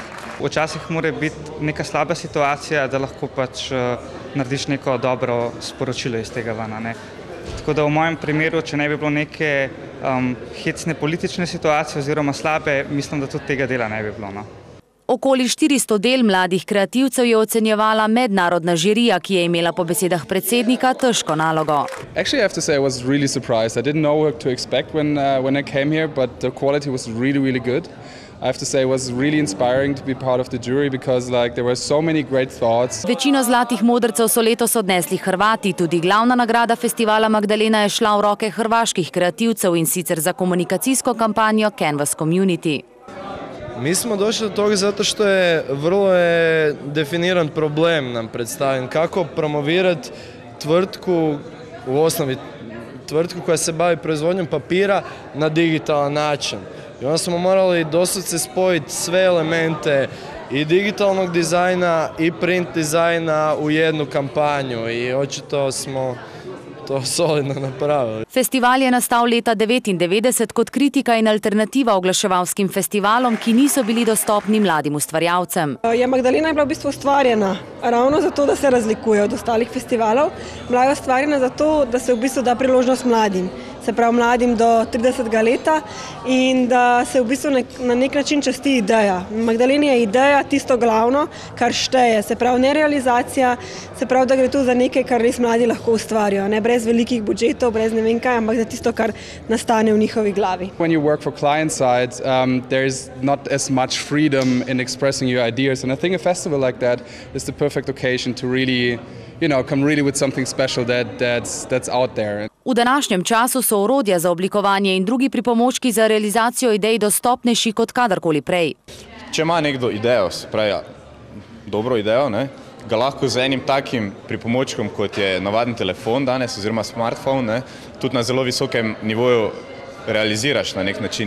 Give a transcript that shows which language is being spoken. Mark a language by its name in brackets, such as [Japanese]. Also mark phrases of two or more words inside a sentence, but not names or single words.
[Slovenian] Včasih mora biti neka slaba situacija, da lahko pač narediš neko dobro sporočilo iz tega vana. Tako da v mojem primeru, če ne bi bilo neke hecne politične situacije oziroma slabe, mislim, da tudi tega dela ne bi bilo. Okoli 400 del mladih kreativcev je ocenjevala mednarodna žirija, ki je imela po besedah predsednika težko nalogo. [English] Actually, I have to say I was really surprised. I didn't know what to expect when I came here, but the quality was really good. I have to say it was really inspiring to be part of the jury because there were so many great thoughts. [Slovenian] Večino zlatih modrcev so letos odnesli Hrvati. Tudi glavna nagrada festivala Magdalena je šla v roke hrvaških kreativcev in sicer za komunikacijsko kampanjo Canvas Community. [Croatian] Mi smo došli do toga zato što je vrlo definiran problem nam predstavljen. Kako promovirati tvrtku, u osnovi tvrtku koja se bavi proizvodnjom papira na digitalan način. I onda smo morali doslovce spojiti sve elemente i digitalnog dizajna i print dizajna u jednu kampanju i očito smo to solidno napravili. [Slovenian] Festival je nastal leta 1999 kot kritika in alternativa oglaševalskim festivalom, ki niso bili dostopni mladim ustvarjalcem. Magdalena je bila v bistvu ustvarjena ravno zato, da se razlikuje od ostalih festivalov. Bila je ustvarjena zato, da se v bistvu da priložnost mladim. Se pravi mladim do 30. leta in da se v bistvu na nek način časti ideja. Magdaleni je ideja tisto glavno, kar šteje. Se pravi ne realizacija, se pravi, da gre tu za nekaj, kar res mladi lahko ustvarijo. Ne brez velikih budžetov, brez ne vem kaj, ampak za tisto, kar nastane v njihovi glavi. [English] When you work for client side, there is not as much freedom in expressing your ideas. And I think a festival like that is the perfect occasion to really, come really with something special that's out there. [Slovenian] V današnjem času so orodja za oblikovanje in drugi pripomočki za realizacijo idej dostopnejši kot kadarkoli prej. Če ima nekdo idejo, se pravi dobro idejo, ga lahko z enim takim pripomočkom, kot je navaden telefon danes oziroma smartphone, tudi na zelo visokem nivoju realiziraš na nek način.